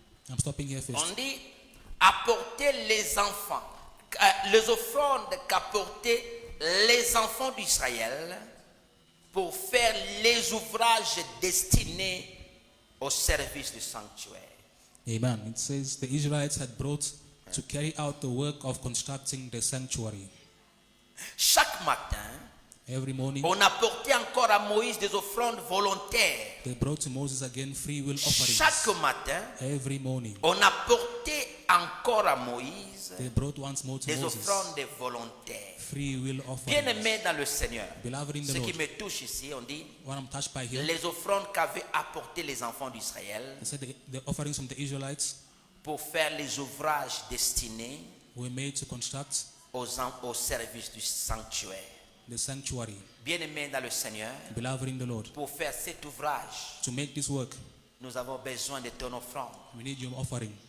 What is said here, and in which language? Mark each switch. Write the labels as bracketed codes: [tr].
[en] I'm stopping here first. [fr] On dit apporter les enfants, les offrandes qu'apportaient les enfants d'Israël pour faire les ouvrages destinés au service du sanctuaire. Amen. [en] It says the Israelites had brought to carry out the work of constructing the sanctuary. [fr] Chaque matin, [en] Every morning, [fr] on apportait encore à Moïse des offrandes volontaires. [en] they brought to Moses again free will offerings. [fr] Chaque matin, [en] Every morning, [fr] on apportait encore à Moïse [en] they brought once more to [fr] des [en] Moses [fr] offrandes volontaires. [en] free will [fr] Bien [en] offerings. [fr] aimé dans le Seigneur, [en] Beloved in the [fr] ce qui [en] Lord, [fr] me touche ici, on dit [en] what I'm touched by here, [fr] les offrandes qu'avaient apportées les enfants d'Israël [en] they said the offerings from the Israelites [fr] pour faire les ouvrages destinés [en] were made to construct [fr] au service du sanctuaire. [en] the sanctuary. [fr] Bien aimé dans le Seigneur, [en] Beloved in the Lord, [fr] pour faire cet ouvrage, [en] to make this work, [fr] nous avons besoin de ton offrande. [en] we need your offering.